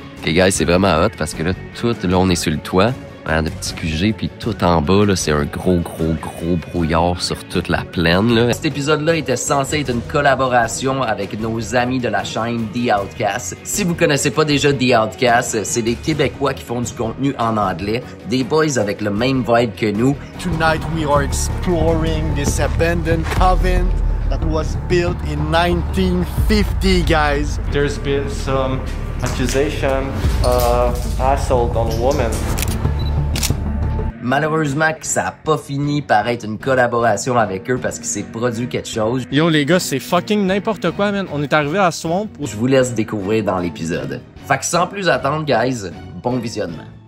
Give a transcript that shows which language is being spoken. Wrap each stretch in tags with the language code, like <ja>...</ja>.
<fr>Ok, guys, c'est vraiment hot parce que là, là, on est sur le toit, hein, de petits QG, puis tout en bas, là, c'est un gros brouillard sur toute la plaine, là. Cet épisode-là était censé être une collaboration avec nos amis de la chaîne The Outcast. Si vous connaissez pas déjà The Outcast, c'est des Québécois qui font du contenu en anglais, des boys avec le même vibe que nous.</fr> <en>Tonight we are exploring this abandoned convent that was built in 1950, guys. There's been some accusation of assault on a woman.</en> <fr>Malheureusement que ça a pas fini par être une collaboration avec eux parce qu'il s'est produit quelque chose. Yo, les gars, c'est fucking n'importe quoi, man. On est arrivé à Swamp. Je vous laisse découvrir dans l'épisode. Fait que sans plus attendre, guys, bon visionnement.</fr>